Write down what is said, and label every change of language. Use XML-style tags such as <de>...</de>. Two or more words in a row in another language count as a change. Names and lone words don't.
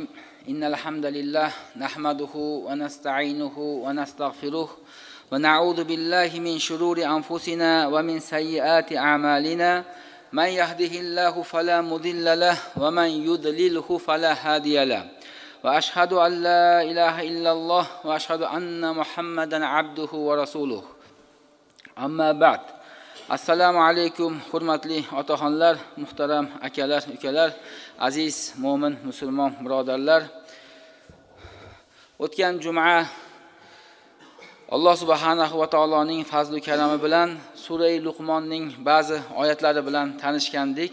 <ar>إن الحمد لله نحمده ونستعينه ونستغفره ونعوذ بالله من شرور أنفسنا ومن سيئات أعمالنا. من يهده الله فلا مضل له ومن يضلله فلا هادي له. وأشهد أن لا إله إلا الله وأشهد أن محمدا عبده ورسوله. أما بعد.</ar> <uz>Assalomu alaykum hurmatli otaxonlar, muhtaram akalar, ukalar, aziz mo'min musulmon birodarlar. O'tgan juma Alloh subhanahu va taoloning fazl-u karami bilan sura Luqmonning ba'zi oyatlari bilan tanishgandik.</uz>